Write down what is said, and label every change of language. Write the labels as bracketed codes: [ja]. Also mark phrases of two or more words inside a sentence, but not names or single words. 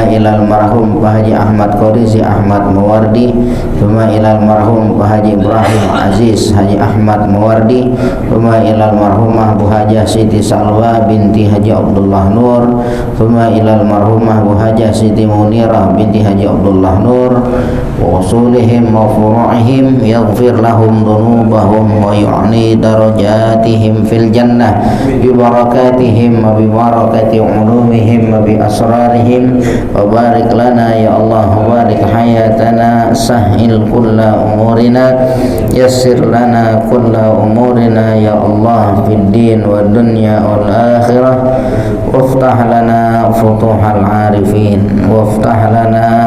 [ar] ila almarhum Pak Haji Ahmad Qorizi Ahmad Mawardi thumma ila almarhum Pak Haji Ibrahim Aziz Haji Ahmad Mawardi thumma ila almarhumah Bu Hajah Siti Salwa binti Haji Abdullah Nur thumma ila almarhumah Bu Hajah Siti Munirah binti Haji Abdullah Nur wa usulihim wa furu'ihim yaghfir lahum dhunubahum ويعلي درجاتهم في الجنة ببركاتهم وببركة علومهم وبأسرارهم وبارك لنا يا الله بارك حياتنا سهل كل أمورنا يسر لنا كل أمورنا يا الله في الدين والدنيا والآخرة وافتح لنا فتوح العارفين وافتح لنا